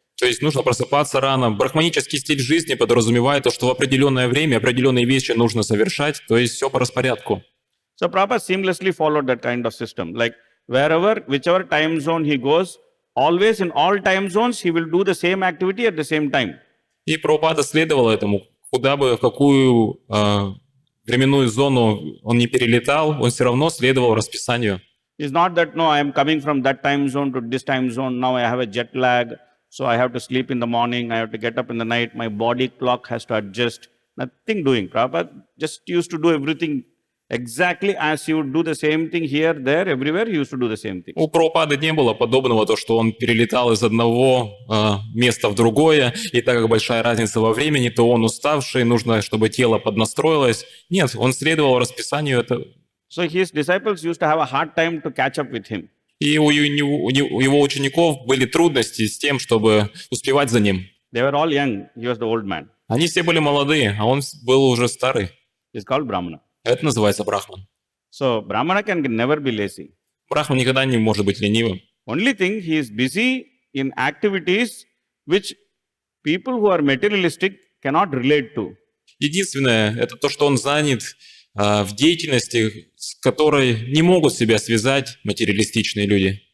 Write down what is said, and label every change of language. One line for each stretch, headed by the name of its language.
Russian: То есть нужно просыпаться рано. Брахманический стиль жизни подразумевает то, что в определенное время определенные вещи нужно совершать, то есть все по распорядку.
English: So Prabhupada seamlessly followed that kind of system. Like whichever time zone he goes, always in all time zones, he will do the same activity at the same time.
Russian: И Прабхупада следовал этому. Куда бы, в какую временную зону он не перелетал, он все равно следовал расписанию.
English: It's not that, no, I am coming from that time zone to this time zone, now I have a jet lag, so I have to sleep in the morning, I have to get up in the night, my body clock has to adjust. Nothing doing. Prabhupada just used to do everything exactly as he would do the same thing here, there, everywhere, he used to do the same thing.
Russian: У Прабхупады не было подобного, то, что он перелетал из одного места в другое, и так как большая разница во времени, то он уставший, нужно, чтобы тело поднастроилось. Нет, он следовал расписанию.
English: So his disciples used to have a hard time to catch up with him.
Russian: И у его учеников были трудности с тем, чтобы успевать за ним.
English: They were all young, he was the old man.
Russian: Они все были молодые, а он был уже старый.
English: It's called Brahmana.
Russian: Это называется Брахман.
English: So Brahmana can never be lazy.
Russian: Брахман никогда не может быть ленивым.
English: Only thing, he is busy in activities which people who are materialistic cannot relate to.
Russian: Единственное, это то, что он занят в деятельности, с которой не могут себя связать материалистичные люди.